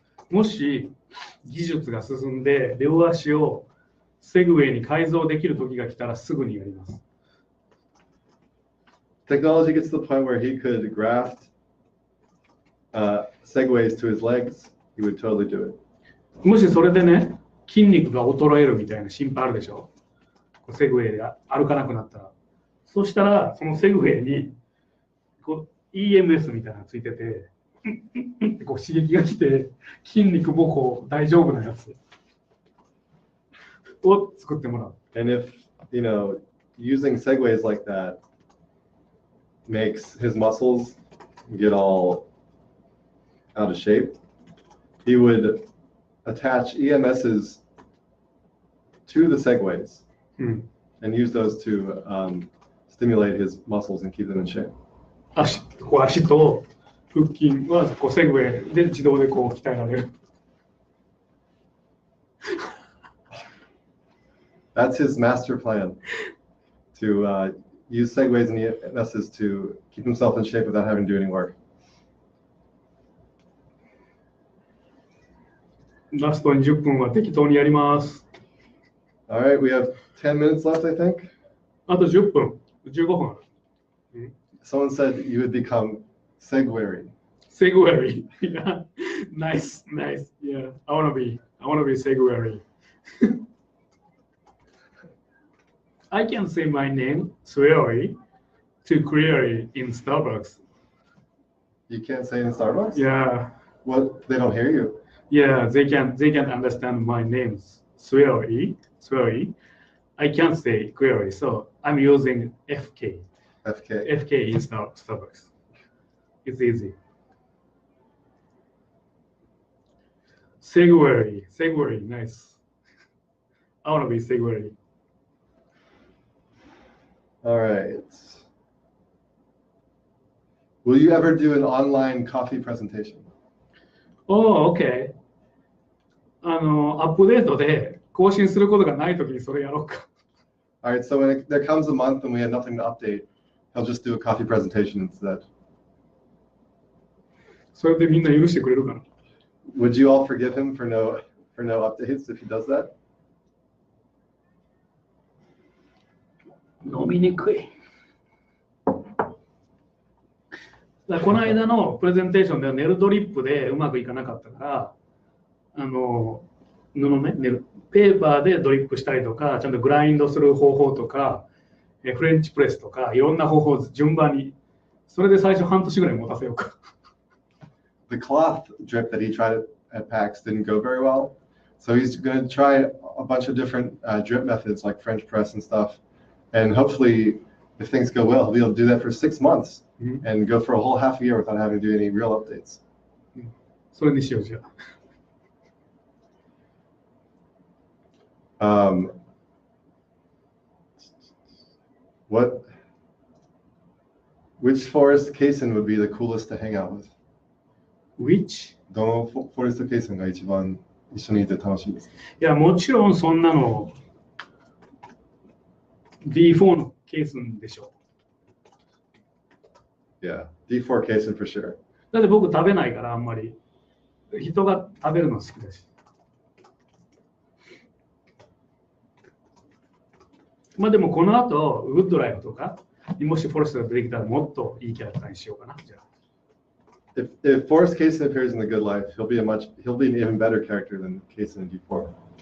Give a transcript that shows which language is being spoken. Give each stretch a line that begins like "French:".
Japanese: もし技術が進んで両足をセグウェイに改造できる時が来たらすぐにやります。
English: Technology gets to the point where he could graft segways to his legs, he would totally do it.
Japanese: もしそれでね、筋肉が衰えるみたいな心配あるでしょ。セグウェイで歩かなくなったら。そしたら、そのセグウェイにこう EMS みたいなのついてて、こう刺激が来て、筋肉もこう大丈夫なやつを作ってもらう。
English: And if, you know, using segways like that makes his muscles get all out of shape, he would attach EMSs to the segways and use those to stimulate his muscles and keep them in shape.
Japanese: 足と腹筋はこうセグウェイで自動でこう鍛えられる。
English: That's his master plan, to use segways and EMSs to keep himself in shape without having to do any work.
Japanese: ラストに10分は適当にやります。
English: All right, we have 10 minutes left, I think.
Japanese: あと10分、15分ある。
English: Someone said you would become Segwary. Segwary. Yeah. Nice, nice. Yeah, I want to be Segwary. I can say my name, Swery, too clearly in Starbucks. You can't say it in Starbucks? Yeah. What? They don't hear you? Yeah, they can't understand my name. Swery. I can't say query, so I'm using FK. FK in Starbucks. It's easy. Segwary, nice. I want to be Segwary. All right. Will you ever do an online coffee presentation? Oh, okay.
Japanese: アップデートで更新することがないときにそれやろうか。
English: All right, so when there comes a month when we have nothing to update, he'll just do a coffee presentation instead.
Japanese: それでみんな許してくれるかな。
English: Would you all forgive him for no updates if he does that?
Japanese: 飲みにくい。この間のプレゼンテーションではネルドリップでうまくいかなかったから、ペーパーでドリップしたりとか、ちゃんとグラインドする方法とか、フレンチプレスとか、いろんな方法を順番に、それで最初半年ぐらい持たせようか。
English: The cloth drip that he tried at PAX didn't go very well. So he's going to try a bunch of different drip methods like French press and stuff. And hopefully, if things go well, he'll be able to do that for 6 months and go for a whole half a year without having to do any real updates.
Japanese: それにしようじゃあ。
English: Which forest cason would be the coolest to hang out with? Which?
Japanese: どのフォレストケースが一番一緒にいて楽しいですか？いや、もちろんそんなの D4 のケースでしょ。
English: Yeah, D4 cason for sure.
Japanese: だって僕食べないからあんまり人が食べるの好きだし。まあでもこの後ウッドライフとかもしフォレストが出てきたらもっといいキャラクターにしようかな。じゃあ。
English: If Forrest Cason appears in The Good Life, he'll be an even better character than Cason in D4.